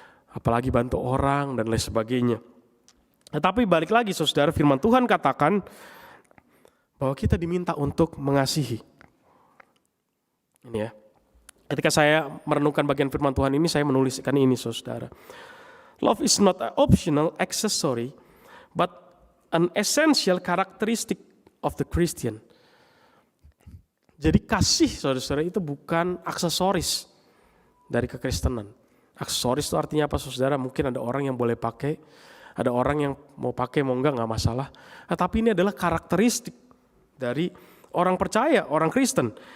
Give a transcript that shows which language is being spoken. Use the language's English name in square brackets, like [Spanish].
[Indonesian] Apalagi bantu orang dan lain sebagainya. Tetapi balik lagi saudara, firman Tuhan katakan bahwa kita diminta untuk mengasihi. Ini ya. Ketika saya merenungkan bagian firman Tuhan ini, saya menuliskan ini saudara. [English] Love is not an optional accessory, but an essential characteristic of the Christian. [Indonesian] Jadi kasih saudara-saudara itu bukan aksesoris dari kekristenan. Aksesoris itu artinya apa saudara? Mungkin ada orang yang boleh pakai, ada orang yang mau pakai mau enggak masalah. Tapi ini adalah karakteristik dari orang percaya, orang Kristen.